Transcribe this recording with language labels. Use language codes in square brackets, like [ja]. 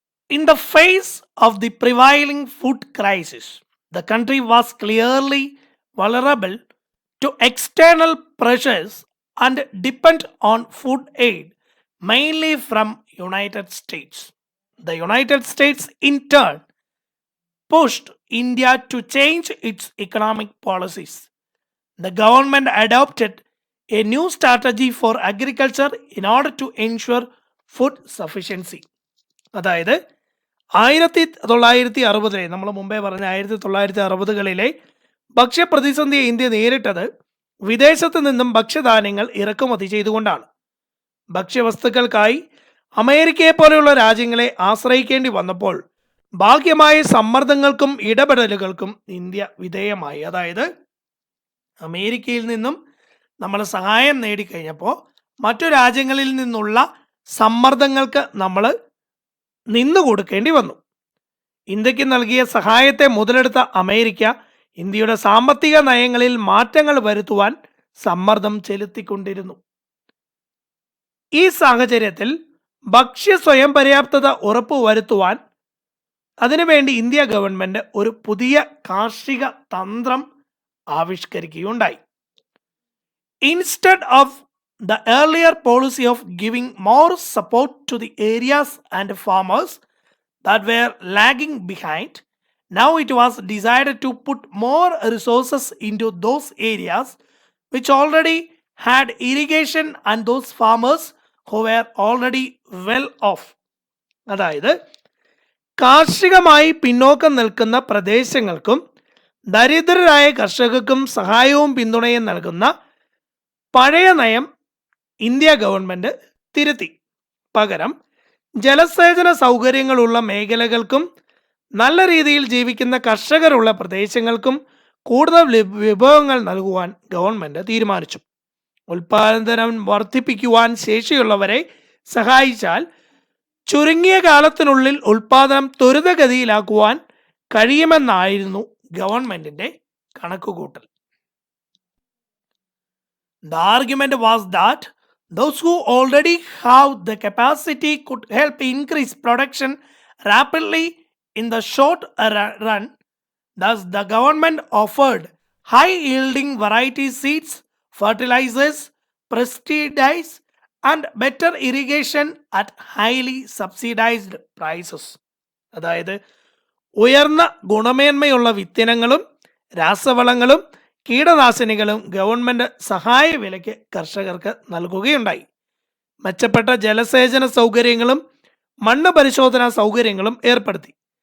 [en] In the face of the prevailing food crisis, the country was clearly vulnerable to external pressures and depend on food aid mainly from United States. The United States in turn pushed India to change its economic policies. The government adopted a new strategy for agriculture in order to ensure food sufficiency. [ml] അതായത് 1960-ലെ നമ്മൾ മുമ്പേ പറഞ്ഞ 1960-കളിലെ ഭക്ഷ്യപ്രതിസന്ധിയെ India നേരിട്ടത് വിദേശത്ത് നിന്നും ഭക്ഷ്യധാന്യങ്ങൾ ഇറക്കുമതി ചെയ്തുകൊണ്ടാണ്. ഭക്ഷ്യവസ്തുക്കൾക്കായി അമേരിക്കയെ പോലെയുള്ള രാജ്യങ്ങളെ ആശ്രയിക്കേണ്ടി വന്നപ്പോൾ ഭാഗ്യമായ സമ്മർദ്ദങ്ങൾക്കും ഇടപെടലുകൾക്കും ഇന്ത്യ വിധേയമായി. അതായത് അമേരിക്കയിൽ നിന്നും നമ്മൾ സഹായം നേടിക്കഴിഞ്ഞപ്പോൾ മറ്റു രാജ്യങ്ങളിൽ നിന്നുള്ള സമ്മർദ്ദങ്ങൾക്ക് നമ്മൾ നിന്നു കൊടുക്കേണ്ടി വന്നു. ഇന്ത്യക്ക് നൽകിയ സഹായത്തെ മുതലെടുത്ത അമേരിക്ക ഇന്ത്യയുടെ സാമ്പത്തിക നയങ്ങളിൽ മാറ്റങ്ങൾ വരുത്തുവാൻ സമ്മർദ്ദം ചെലുത്തിക്കൊണ്ടിരുന്നു. ഈ സാഹചര്യത്തിൽ ഭക്ഷ്യ സ്വയം പര്യാപ്തത ഉറപ്പുവരുത്തുവാൻ അതിനുവേണ്ടി ഇന്ത്യ ഗവൺമെന്റ് ഒരു പുതിയ കാർഷിക തന്ത്രം ആവിഷ്കരിക്കുകയുണ്ടായി. [en] Instead of the earlier policy of giving more support to the areas and farmers that were lagging behind, Now it was decided to put more resources into those areas which already had irrigation and those farmers who were already well off. [ml] അതായത് കാർഷികമായി പിന്നോക്കം നിൽക്കുന്ന പ്രദേശങ്ങൾക്കും ദരിദ്രരായ കർഷകർക്കും സഹായവും പിന്തുണയും നൽകുന്ന പഴയ നയം ഇന്ത്യ ഗവൺമെന്റ് തിരുത്തി. പകരം ജലസേചന സൗകര്യങ്ങളുള്ള മേഖലകൾക്കും നല്ല രീതിയിൽ ജീവിക്കുന്ന കർഷകരുള്ള പ്രദേശങ്ങൾക്കും കൂടുതൽ വിഭവങ്ങൾ നൽകുവാൻ ഗവൺമെന്റ് തീരുമാനിച്ചു. ഉൽപാദനം വർദ്ധിപ്പിക്കുവാൻ ശേഷിയുള്ളവരെ സഹായിച്ചാൽ ചുരുങ്ങിയ കാലത്തിനുള്ളിൽ ഉൽപാദനം ത്വരിതഗതിയിലാക്കുവാൻ കഴിയുമെന്നായിരുന്നു ഗവൺമെന്റിന്റെ കണക്കുകൂട്ടൽ. [en] The argument was that those who already have the capacity could help increase production rapidly in the short run. Thus, the government offered high-yielding variety seeds, fertilizers, pesticides, and better irrigation at highly subsidized prices. [ml] അതായത് ഉയർന്ന ഗുണമേന്മയുള്ള വിത്തിനങ്ങളും രാസവളങ്ങളും കീടനാശിനികളും government സഹായ വിലയ്ക്ക് കർഷകർക്ക് നൽകുകയുണ്ടായി. മെച്ചപ്പെട്ട ജലസേചന സൗകര്യങ്ങളും മണ്ണ് പരിശോധനാ സൗകര്യങ്ങളും ഏർപ്പെടുത്തി.